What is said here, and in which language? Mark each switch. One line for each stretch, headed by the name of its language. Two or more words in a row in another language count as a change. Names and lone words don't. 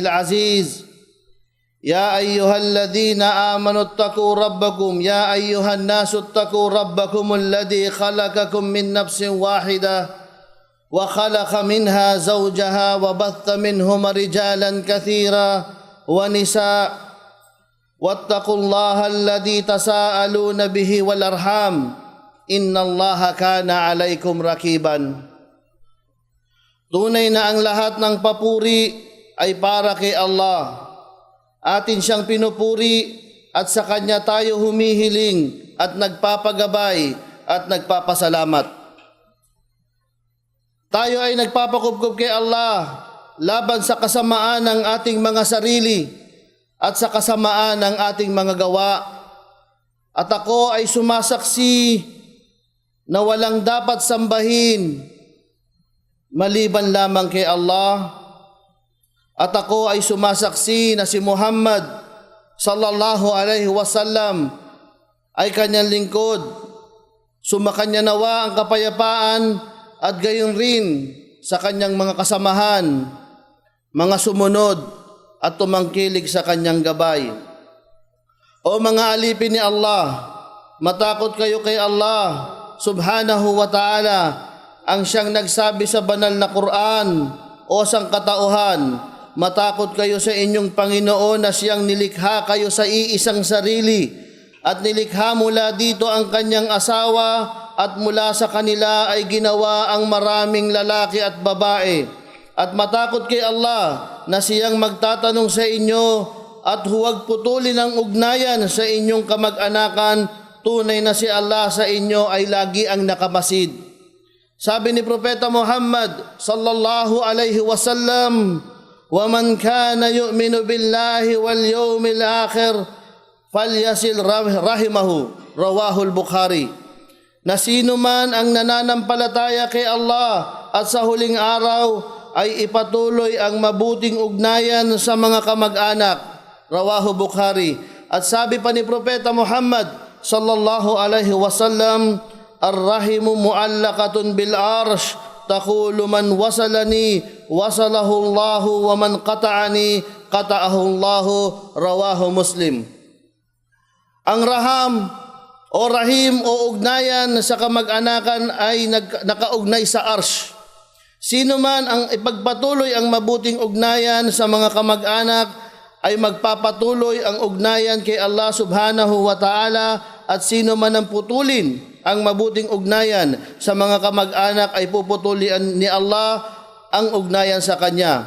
Arabic: العزيز يا أيها الذين آمنوا اتقوا ربكم يا أيها الناس اتقوا ربكم الذي خلقكم من نفس واحدة وخلق منها زوجها وبث منهما رجالا كثيرا ونساء واتقوا الله الذي تساءلون به والأرحام إن الله كان عليكم رقيبا.
Filipino: Tunay na ang lahat ng papuri ay para kay Allah. Atin siyang pinupuri at sa Kanya tayo humihiling at nagpapagabay at nagpapasalamat. Tayo ay nagpapakubkob kay Allah laban sa kasamaan ng ating mga sarili at sa kasamaan ng ating mga gawa. At ako ay sumasaksi na walang dapat sambahin maliban lamang kay Allah. At ako ay sumasaksi na si Muhammad
Arabic: صلى الله عليه وسلم
Filipino: ay kanyang lingkod. Sumakanya nawa ang kapayapaan at gayon rin sa kanyang mga kasamahan, mga sumunod at tumangkilik sa kanyang gabay. O mga alipin ni Allah, matakot kayo kay Allah
Arabic: سبحانه وتعالى,
Filipino: ang siyang nagsabi sa banal na Quran o sangkatauhan, matakot kayo sa inyong Panginoon na siyang nilikha kayo sa iisang sarili at nilikha mula dito ang kanyang asawa at mula sa kanila ay ginawa ang maraming lalaki at babae. At matakot kay Allah na siyang magtatanong sa inyo at huwag putulin ang ugnayan sa inyong kamag-anakan. Tunay na si Allah sa inyo ay lagi ang nakamasid. Sabi ni Propeta Muhammad
Arabic: صلى الله عليه وسلم, "ومن كان يؤمن بالله واليوم الآخر فليصل رحمه." رواه البخاري.
Filipino: Na sino man ang nananampalataya kay Allah at sa huling araw ay ipatuloy ang mabuting ugnayan sa mga kamag-anak.
Arabic: رواه البخاري.
Filipino: At sabi pa ni Propeta Muhammad
Arabic: صلى الله عليه وسلم, "الرحم معلقة بالعرش تقول من وصلني وصله الله ومن قطعني قطعه الله." رواه مسلم.
Filipino: Ang raham o rahim o ugnayan sa kamag-anakan ay nakaugnay sa arsh. Sino man ang ipagpatuloy ang mabuting ugnayan sa mga kamag-anak ay magpapatuloy ang ugnayan kay Allah
Arabic: سبحانه وتعالى,
Filipino: at sino man ang putulin ang mabuting ugnayan sa mga kamag-anak ay puputulian ni Allah ang ugnayan sa Kanya.